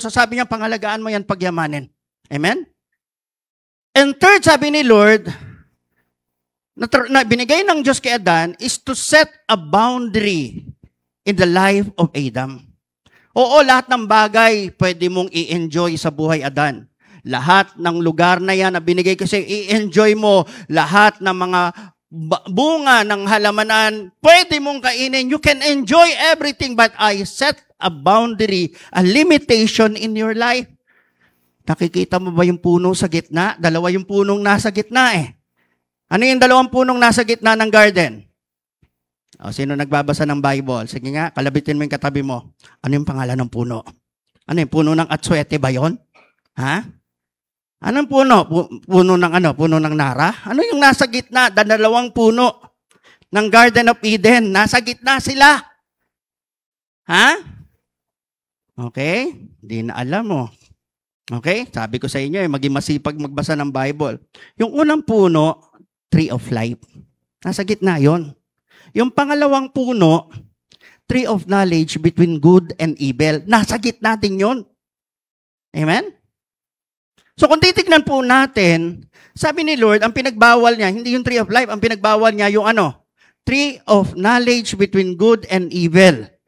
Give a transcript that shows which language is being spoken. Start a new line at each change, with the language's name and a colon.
Filipino: So sabi niya, pangalagaan mo yan, pagyamanin. Amen?
English: And third,
Filipino: sabi ni Lord, na binigay ng Diyos kay Adan
English: is to set a boundary in the life of Adam.
Filipino: Oo, lahat ng bagay pwede mong i-enjoy sa buhay, Adan. Lahat ng lugar na yan na binigay kasi i-enjoy mo. Lahat ng mga bunga ng halamanan, pwede mong kainin.
English: You can enjoy everything, but I set a boundary, a limitation in your life.
Filipino: Nakikita mo ba yung puno sa gitna? Dalawa yung punong nasa gitna eh. Ano yung dalawang punong nasa gitna ng garden? O, sino nagbabasa ng Bible? Sige nga, kalabitin mo yung katabi mo. Ano yung pangalan ng puno? Ano yung puno ng atswete ba yun? Ha? Anong puno? Puno ng ano? Puno ng nara? Ano yung nasa gitna? Dalawang puno ng Garden of Eden. Nasa gitna sila. Ha? Okay? Hindi na alam mo. Okay? Sabi ko sa inyo, maging masipag magbasa ng Bible. Yung unang puno, Tree of Life. Nasa gitna yon. Yung pangalawang puno, Tree of Knowledge between good and evil. Nasa gitna din yon. Amen? So kung titignan po natin, sabi ni Lord, ang pinagbawal niya, hindi yung Tree of Life, ang pinagbawal niya yung ano?
English: Tree of Knowledge between good and evil.